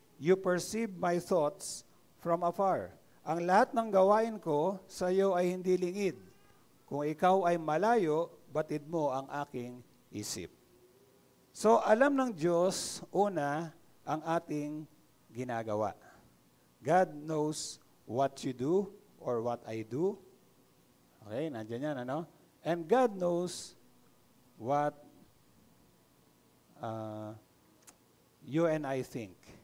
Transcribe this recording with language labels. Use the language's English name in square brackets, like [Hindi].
[English] You perceive my thoughts from afar. [Filipino] Ang lahat ng gawain ko sa iyo ay hindi lingid. Kung ikaw ay malayo, batid mo ang aking isip. So, alam ng Diyos, una, ang ating ginagawa. [English] God knows what you do or what I do. Okay, [Filipino] nandiyan yan, ano? [English] And God knows what you and I think.